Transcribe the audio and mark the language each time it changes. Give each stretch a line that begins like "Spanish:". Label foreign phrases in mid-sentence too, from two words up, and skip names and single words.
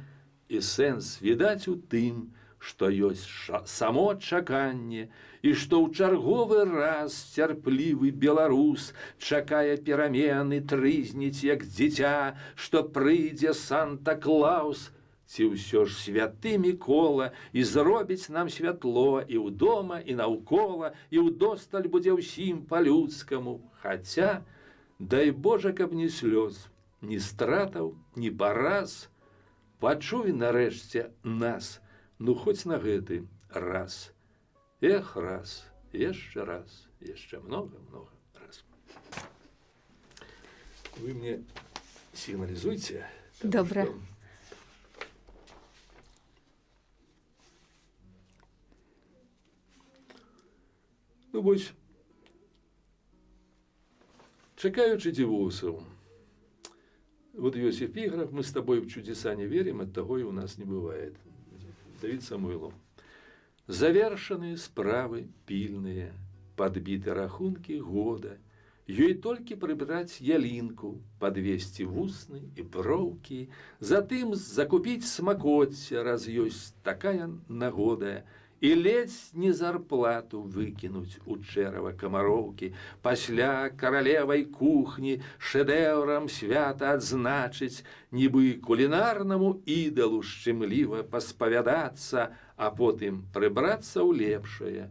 Belarusian: І сэнс відаць у тым, што ёсць само чаканне, і што ў чарговы раз цярплівы беларус чакае перамены, трызніць, як дзіця, што прыйдзе Санта-Клаус, ці ўсё ж святы Мікола, і зробіць нам святло і ўдома, і наўкола, і ўдосталь будзе ўсім па-людскаму. Хаця, дай Божа, каб ні слёз, ні стратаў, ні параз, пачуй нарэшце нас, ну хоць на гэты раз. Эх, раз, яшчэ много раз.
Russian: Вы мне сигнализуйте.
Belarusian: Добра.
Russian: Что...
Belarusian: Ну, вось, чакаючы дзівосаў. Вот ёсць эпіграф,
Russian: мы с тобой в чудеса не верим, от того и у нас не бывает. Давид Самойлов.
Belarusian: Завершаны справы пільныя, падбіты рахункі года. Ёй толькі прыбраць ялінку, падвесці вусны і броўкі, затым закупіць смакоцце, раз ёсць такая нагода, і ледзь не зарплату выкінуць у чэрава камароўкі, пасля каралевай кухні шэдэўрам свята адзначыць, нібы кулінарнаму ідалу шчымліва паспавядацца, а потым прыбрацца ў лепшае.